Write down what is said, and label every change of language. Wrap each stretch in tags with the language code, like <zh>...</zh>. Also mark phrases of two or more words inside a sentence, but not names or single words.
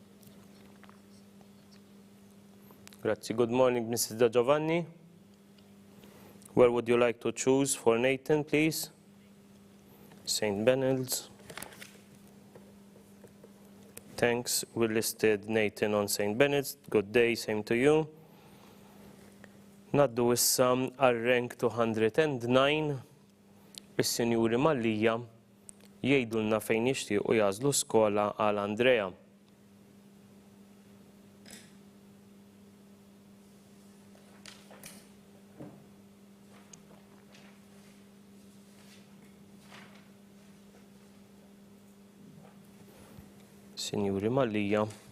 <en>Grazie. Good morning, Mrs. De Giovanni. Where would you like to choose for Nathan, please? St. Benilde's. Thanks, we listed Nathan on St. Benilde's. Good day, same to you.</en> <mt>Naddu issa għal-rank 209, is-Sinjuri Mallija jgħidulna fejn jixtiequ jażlu skola għal Andrea. Sinjuri Mallija.</mt>